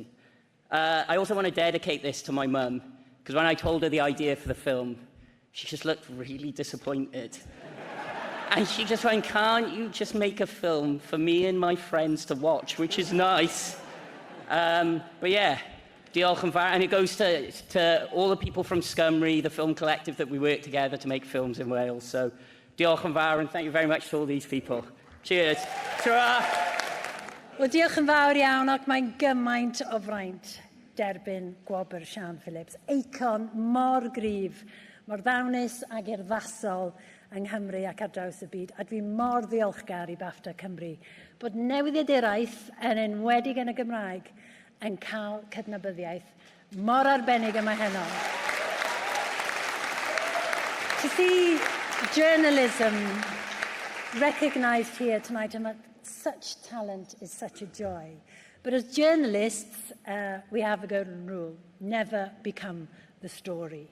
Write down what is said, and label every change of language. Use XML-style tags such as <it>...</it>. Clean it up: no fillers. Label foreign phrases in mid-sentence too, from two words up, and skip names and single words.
<en>I also want to dedicate this to my mum, because when I told her the idea for the film, she just looked really disappointed. And she just went, can't you just make a film for me and my friends to watch, which is nice. But yeah,</en> <cy>diolch yn fawr.</cy> <en>And it goes to all the people from Scymru, the film collective that we work together to make films in Wales.</en> <cy>So diolch yn fawr,</cy> <en>and thank you very much to all these people. Cheers. Ta-ra!</en> <cy>Wel, diolch yn fawr iawn, ac mae'n gymaint o fraint derbyn gwobr Siân Phillips. Eicon mor gryf, mor ddawnus ac urddasol yng Nghymru ac ar draws y byd. A dwi mor ddiolchgar I BAFTA Cymru bod newyddiaduraeth yn enwedig yn y Gymraeg yn cael cydnabyddiaeth mor arbennig yma heno.</cy> <en>To see journalism recognised here tonight and such talent is such a joy. But as journalists, we have a golden rule: never become the story.</en>